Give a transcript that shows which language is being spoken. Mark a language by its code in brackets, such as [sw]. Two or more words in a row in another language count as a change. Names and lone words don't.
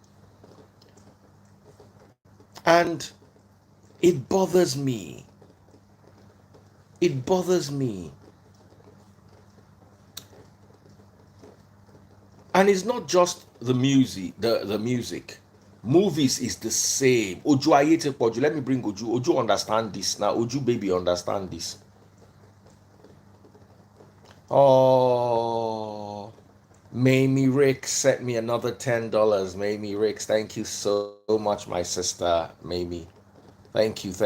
[en] And it bothers me. It bothers me. And it's not just the music, the music. Movies is the same. Oju Ayete Poju. Let me bring Oju. Oju understand this. Now Oju baby understand this. Oh, Mamie Ricks sent me another $10. Mamie Ricks, thank you so much, my sister Mamie. Thank you.